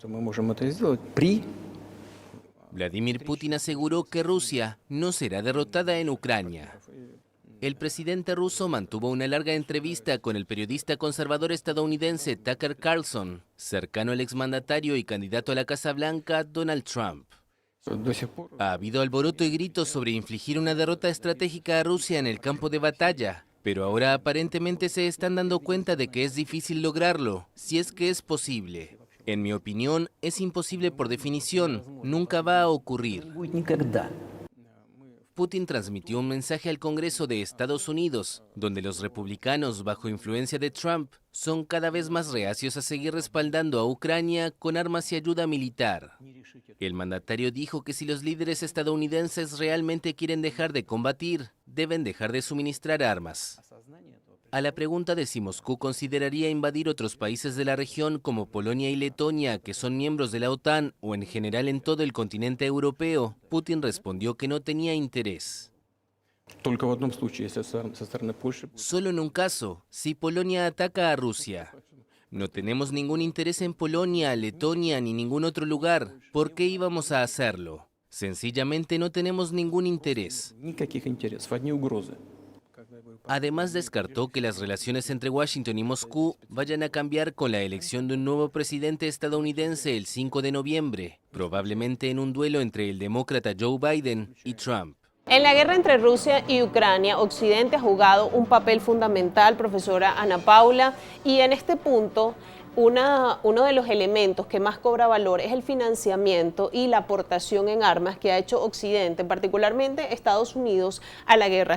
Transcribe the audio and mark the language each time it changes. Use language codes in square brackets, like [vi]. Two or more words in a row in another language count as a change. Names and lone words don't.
[ru] можем это сделать при... [es] Vladimir Putin aseguró que Rusia no será derrotada en Ucrania. El presidente ruso mantuvo una larga entrevista con el periodista conservador estadounidense Tucker Carlson, cercano al exmandatario y candidato a la Casa Blanca, Donald Trump. [ru] До сих пор [es] Ha habido alboroto y gritos sobre infligir una derrota estratégica a Rusia en el campo de batalla, pero ahora aparentemente se están dando cuenta de que es difícil lograrlo, si es que es posible. En mi opinión, es imposible por definición, nunca va a ocurrir. [ru] Не будет никогда. [es] Putin transmitió un mensaje al Congreso de Estados Unidos, donde los republicanos, bajo influencia de Trump, son cada vez más reacios a seguir respaldando a Ucrania con armas y ayuda militar. El mandatario dijo que si los líderes estadounidenses realmente quieren dejar de combatir, deben dejar de suministrar armas. A la pregunta de si Moscú consideraría invadir otros países de la región como Polonia y Letonia, que son miembros de la OTAN, o en general en todo el continente europeo, Putin respondió que no tenía interés. [ru] только в одном случае, если со стороны Польши... [es] Solo en un caso, si Polonia ataca a Rusia. No tenemos ningún interés en Polonia, Letonia ni ningún otro lugar. ¿Por qué íbamos a hacerlo? Sencillamente no tenemos ningún interés. [ru] Никаких интересов, одни угрозы. [es] Además, descartó que las relaciones entre Washington y Moscú vayan a cambiar con la elección de un nuevo presidente estadounidense el 5 de noviembre, probablemente en un duelo entre el demócrata Joe Biden y Trump. En la guerra entre Rusia y Ucrania, Occidente ha jugado un papel fundamental, profesora Ana Paula, y en este punto uno de los elementos que más cobra valor es el financiamiento y la aportación en armas que ha hecho Occidente, particularmente Estados Unidos, a la guerra.